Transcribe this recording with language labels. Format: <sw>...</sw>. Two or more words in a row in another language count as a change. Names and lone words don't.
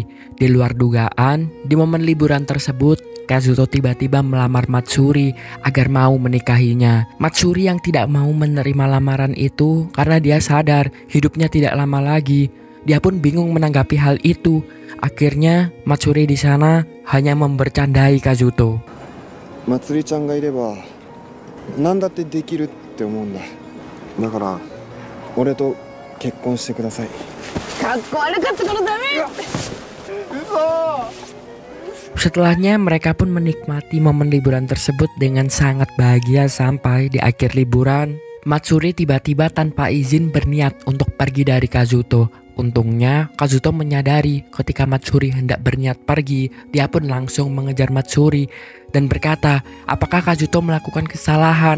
<id>Di luar dugaan, di momen liburan tersebut, Kazuto tiba-tiba melamar Matsuri agar mau menikahinya. Matsuri yang tidak mau menerima lamaran itu karena dia sadar hidupnya tidak lama lagi. Dia pun bingung menanggapi hal itu. Akhirnya Matsuri di sana hanya membercandai Kazuto.</id> <ja>まつりちゃんがいれば何だってできるって思うんだ。だから俺と結婚してください。かっこ悪かったからダメ。</ja> <id>Setelahnya mereka pun menikmati momen liburan tersebut dengan sangat bahagia sampai di akhir liburan Matsuri tiba-tiba tanpa izin berniat untuk pergi dari Kazuto. Untungnya Kazuto menyadari ketika Matsuri hendak berniat pergi, dia pun langsung mengejar Matsuri dan berkata apakah Kazuto melakukan kesalahan.</id>